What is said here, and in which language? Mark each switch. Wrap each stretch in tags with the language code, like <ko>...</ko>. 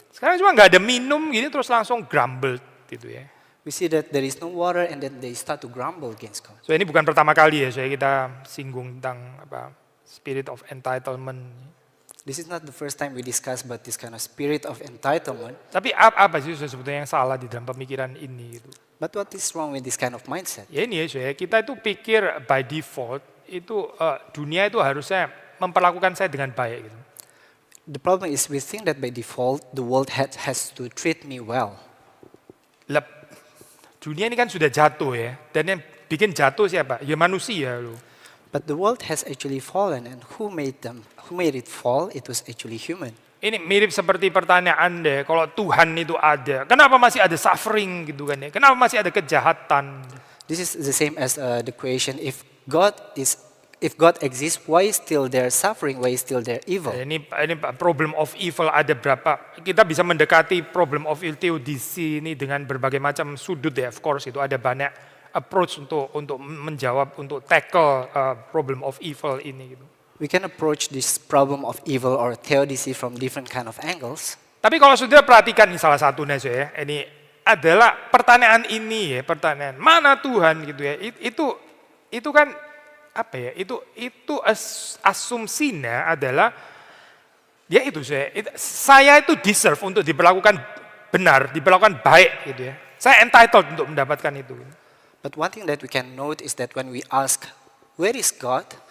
<id>Sekarang cuma nggak ada minum gini terus langsung grumbled gitu ya.</id> <en>We see that there is no water and then they start to grumble against God.</en> <id>So ini bukan pertama kali ya kita singgung tentang</id> <en>spirit of entitlement. This is not the first time we discuss about this kind of spirit of entitlement.</en> <id>Tapi apa sih sebetulnya yang salah di dalam pemikiran ini gitu?</id> <en>But what is wrong with this kind of mindset?</en> <id>Ya ini ya kita itu pikir</id> <en>by default</en> <id>itu dunia itu harusnya memperlakukan saya dengan baik gitu.</id> <en>The problem is we think that by default the world has to treat me well.</en> <id>Lah, dunia ini kan sudah jatuh ya, dan yang bikin jatuh siapa? Ya manusia loh.</id> <en>But the world has actually fallen, and who made it fall? It was actually human.</en> <id>Ini mirip seperti pertanyaan deh, kalau Tuhan itu ada, kenapa masih ada suffering gitu kan ya? Kenapa masih ada kejahatan?</id> <en>This is the same as the question: if God exists, why is still there suffering? Why is still there evil?</en> <id>Ini problem of evil ada berapa? Kita bisa mendekati problem of evil theodicy ini dengan berbagai macam sudut ya.</id> <en>Of course</en> <id>itu ada banyak approach untuk menjawab, untuk</id> <en>tackle problem of evil</en> <id>ini gitu.</id> <en>We can approach this problem of evil or theodicy from different kind of angles.</en> <id>Tapi kalau sudah perhatikan nih salah satunya ya, ini adalah pertanyaan ini ya, pertanyaan mana Tuhan gitu ya. Itu kan apa ya? Itu asumsinya adalah ya itu saya itu deserve untuk diperlakukan benar, diperlakukan baik gitu ya. Saya entitled untuk mendapatkan itu.</id> <en>But one thing that we can note is that when we ask, where is God?</en>